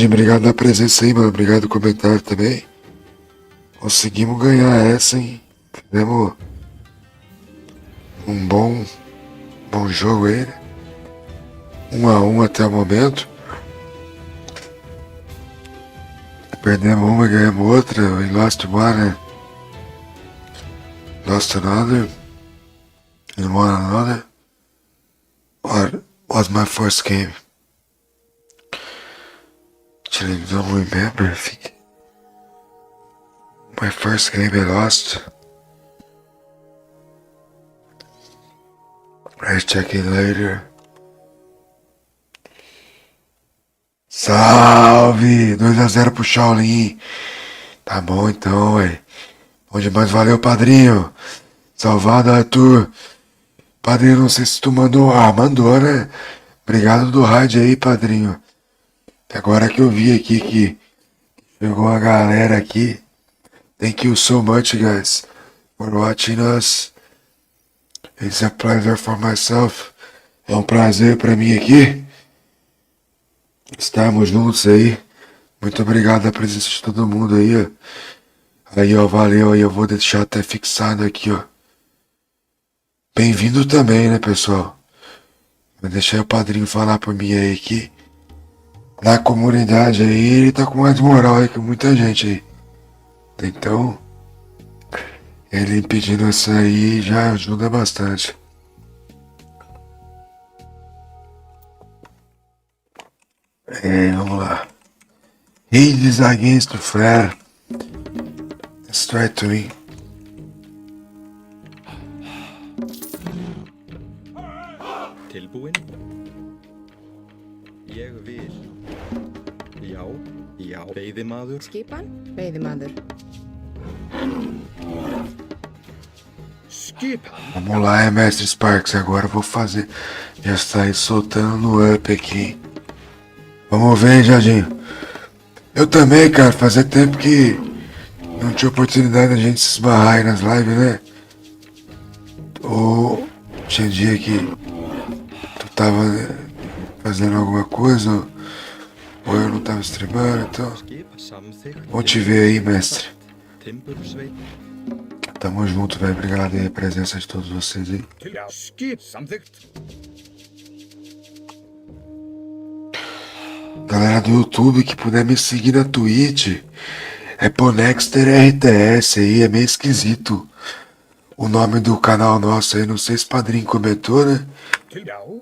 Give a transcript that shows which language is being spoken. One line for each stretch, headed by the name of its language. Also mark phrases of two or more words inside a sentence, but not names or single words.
Portuguese: Obrigado pela presença aí, mano. Obrigado pelo comentário também. Conseguimos ganhar essa, hein? Fizemos um bom jogo aí, né? 1-1 até o momento. Perdemos uma, ganhamos outra.
English: We lost one, né? Lost another. And won another. What was my first game? Actually, don't remember. I think my first game I lost. Let's check it later.
Portuguese: Salve! 2-0 pro Shaolin. Tá bom então, ué. Bom demais, valeu, padrinho. Salvado, Arthur. Padrinho, não sei se tu mandou. Ah, mandou, né? Obrigado do rádio aí, padrinho. Agora que eu vi aqui que chegou a galera aqui.
English: Thank you so much, guys, for watching us. It's a pleasure for myself.
Portuguese: É um prazer pra mim aqui estarmos juntos aí. Muito obrigado a presença de todo mundo aí, ó. Aí, ó, valeu aí. Eu vou deixar até fixado aqui, ó. Bem-vindo também, né, pessoal? Vou deixar o padrinho falar por mim aí que na comunidade aí ele tá com mais moral aí que muita gente aí. Então, ele pedindo isso aí já ajuda bastante. Vamos lá.
English: Hades against the flare. Let's try to win.
Icelandic: Tilbúin? Ég vil. Já, já. Veiðimaður. Skipan, veiðimaður. Skipan.
Portuguese: Vamos lá, mestre Sparks. Agora eu vou fazer. Já sair soltando no up aqui. Vamos ver, hein, Jadinho. Eu também, cara. Fazia tempo que não tinha oportunidade da gente se esbarrar aí nas lives, né? Ou tinha dia que tu tava fazendo alguma coisa, ou eu não tava streamando, então.
Icelandic: Skip samþykkt.
Portuguese: Bom te ver aí, mestre.
Icelandic: Timbursveit.
Portuguese: Tamo junto, velho. Obrigado aí a presença de todos vocês aí.
Icelandic: Já, skip. Samþykkt.
Portuguese: Galera do YouTube que puder me seguir na Twitch, é Ponexter RTS aí, é meio esquisito o nome do canal nosso aí, não sei se o padrinho comentou, né? Tilbau.